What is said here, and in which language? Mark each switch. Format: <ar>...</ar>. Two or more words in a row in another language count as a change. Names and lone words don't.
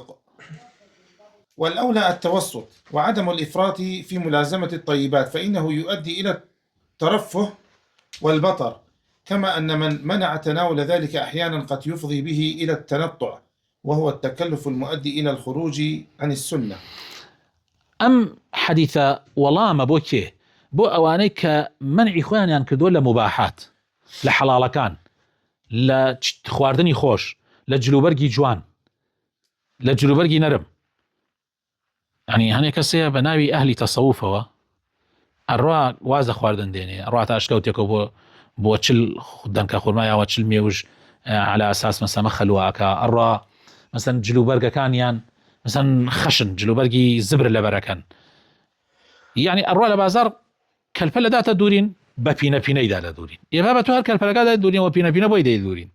<ar>والأولى التوسط وعدم الإفراط في ملازمة الطيبات، فإنه يؤدي إلى الترفه والبطر، كما أن من منع تناول ذلك أحيانا قد يفضي به إلى التنطع، وهو التكلف المؤدي إلى الخروج عن السنة.</ar> <ckb>ئەم حەدیثە وەڵامە بۆ کێ؟ بۆ ئەوانەی کە منعی خۆیانیان کردووە لە مباحات، لە حەڵاڵەکان، لە خواردنی خۆش، لە جلوبەرگی جوان، لە جلوبەرگی نەرم. يعني هەنێ کەسەیە بە ناوی ئەهلی تەسەووفەوە ئەڕوا وازە خواردن دێنێ، ئەڕاتە ئەشکەوتێکەوە بۆ چل دەنکە خورمایەوە چل مێوژ</ckb> <ar>على ئەساس</ar> <ckb>مەسەمە خەلواکە، ئەڕوا مەسەن جلوبەرگەکانیان مەسەن خەشن جلوبەرگی زبر لەبەرەکەن، یعنی ئەڕوا لە بازار کەلپە لەداتە دوورین بە پینە پینەیدا لە دوورین، ئێمە بە تو هەر کەلپەکەدا دوورینەوە پینە پینە بۆی دەی دوورین.</ckb>